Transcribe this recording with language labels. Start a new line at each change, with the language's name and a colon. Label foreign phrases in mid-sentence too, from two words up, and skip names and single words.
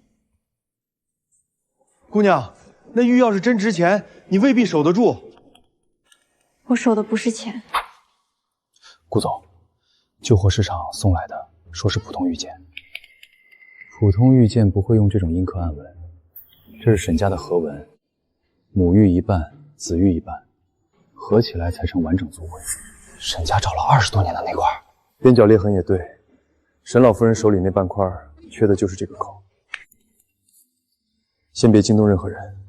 Chinese: 姑娘，那玉要是真值錢，你未必守得住。我守的不是錢。顧總，舊貨市場送來的，說是普通玉件。普通玉件不會用這種陰刻暗紋，這是沈家的合紋，母玉一半，子玉一半，合起來才成完整族徽。沈家找了20多年的那塊，邊角裂痕也對，沈老夫人手裡那半塊缺的就是這個口。先別驚動任何人。